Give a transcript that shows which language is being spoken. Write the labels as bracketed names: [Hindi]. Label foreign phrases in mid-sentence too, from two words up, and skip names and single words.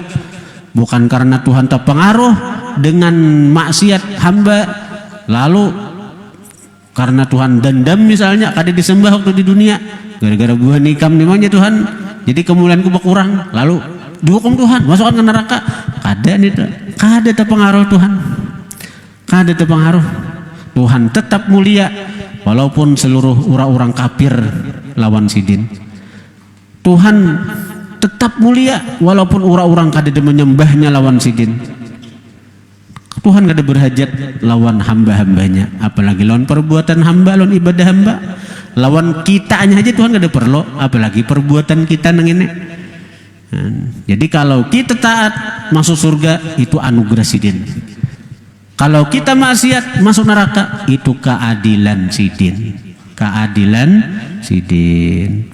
[Banjar] Bukan karena Tuhan terpengaruh dengan maksiat hamba, lalu karena Tuhan dendam misalnya kada disembah waktu di dunia, gara-gara buah nikam nimanya Tuhan, jadi kemuliaanku berkurang, lalu dihukum Tuhan, masukkan ke neraka. Kada nih, kada terpengaruh Tuhan, kada terpengaruh. Tuhan tetap mulia walaupun seluruh orang-orang kafir lawan sidin. Tuhan tetap mulia walaupun orang-orang kada menyembahnya lawan sidin. Tuhan kada berhajat lawan hamba-hambanya, apalagi lawan perbuatan hamba, lawan ibadah hamba. Lawan kitanya aja Tuhan kada perlu, apalagi perbuatan kita nang ini. Jadi kalau kita taat masuk surga, itu anugerah sidin. Kalau kita maksiat masuk neraka, itu keadilan sidin. Keadilan sidin.